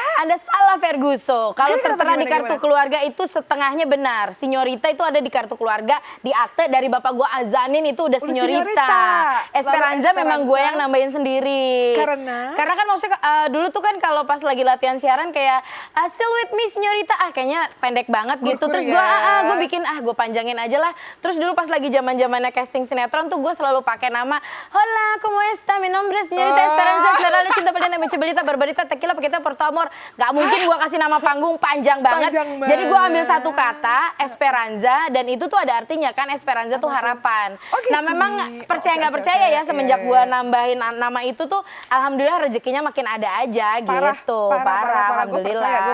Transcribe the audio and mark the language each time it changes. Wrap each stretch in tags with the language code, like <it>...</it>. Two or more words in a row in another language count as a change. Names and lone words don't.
<id>Anda salah, Ferguso. Kalau tertera di kartu gimana? keluarga itu setengahnya benar. Señorita itu ada di kartu keluarga, di akte dari bapak gue azanin itu udah Señorita. Esperanza memang gue yang nambahin sendiri. Karena kan maksudnya dulu tuh kan kalau pas lagi latihan siaran kayak</id> <en>still with me</en> <id>Señorita. Kayaknya pendek banget gitu. Terus gue bikin gue panjangin aja lah. Terus dulu pas lagi zamannya casting sinetron tuh gue selalu pakai nama</id> <es>Hola, ¿cómo está? Mi nombre es Señorita Esperanza,</es> <id>saudara cinta pelita, mencebelita,</id> <es>barbarita, tequila, paquita, porto amor.</es> <id>Gak mungkin gue kasih nama panggung panjang banget. Jadi gue ambil satu kata, Esperanza, dan itu tuh ada artinya kan, Esperanza tuh harapan. Nah memang percaya nggak percaya ya, semenjak gue nambahin nama itu tuh, alhamdulillah rezekinya makin ada aja gitu. Parah, alhamdulillah.</id>